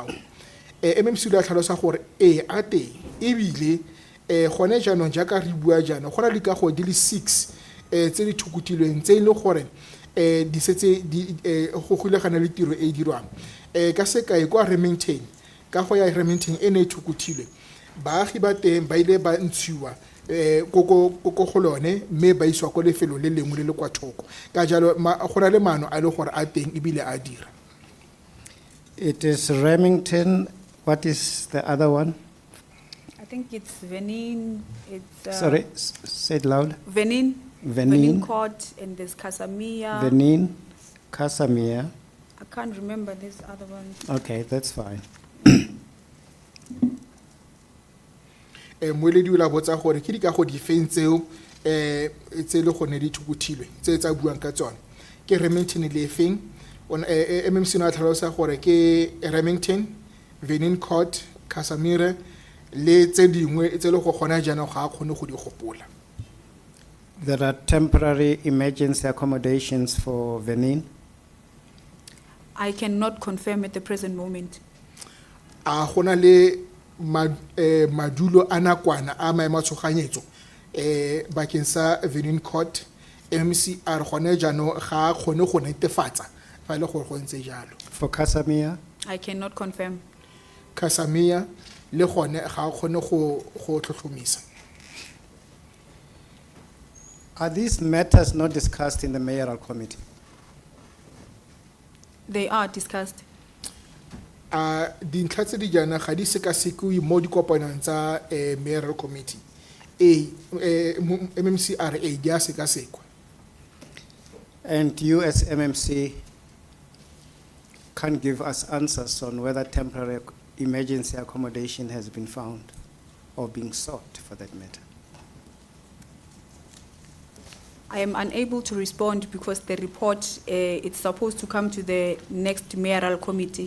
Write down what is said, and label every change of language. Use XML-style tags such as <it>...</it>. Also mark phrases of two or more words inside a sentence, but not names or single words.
<tn>MMC o ile a tlhalosa gore a teng, ebile gone jaanong jaaka re bua jaana go na le dikago di le 6 tse di thukutilweng tse e le gore di setse go golegana le tiro e dirwang. Ka sekai kwa Remington, ka go ya Remington e ne e thukutilwe, baagi ba teng ba ile ba ntshiwa ko go lone, mme ba iswa ko lefelo le lengwe le le kwa thoko. Ka jalo go na le maano a le gore a teng ebile a dira.</tn> <en>It is Remington. What is the other one? I think it's Venin. It's Sorry, say it loud. Venin. Venin. Court, and there's Casamia. Venin, Casamia. I can't remember this other one. Okay, that's fine.</en> <tn>Moledi o la botsa gore ke dikago difeng tseo tse le gone di thukutilwe tse tsa buang ka tsone. Ke Remington le feng? MMC na tlhalosa gore ke Remington, Venin Court, Casamia le tse dingwe tse le go gona jana ga a kgone go di gopola.</tn> <en>There are temporary emergency accommodations for Venin. I cannot confirm at the present moment.</en> <tn>A gona le madulo a nakwana a maemo a tshoganyetso bakeng sa Venin Court, MMC a re gone jaanong ga a kgone go netefatsa fa e le gore go ntse jalo.</tn> <en>For Casamia, I cannot confirm.</en> <tn>Casamia le gone ga a kgone go tlhotlhomisa.</tn> <en>are these matters not discussed in the mayoral committee? They are discussed.</en> <tn>Dintlha tse di jaana ga di sekasekiwe mo dikopanong tsa</tn> <en>mayoral committee.</en> <tn>MMCRA di a sekasekwa.</tn> <en>And you as MMC can give us answers on whether temporary emergency accommodation has been found or being sought for that matter. I am unable to respond because the report, it's supposed to come to the next mayoral committee.</en>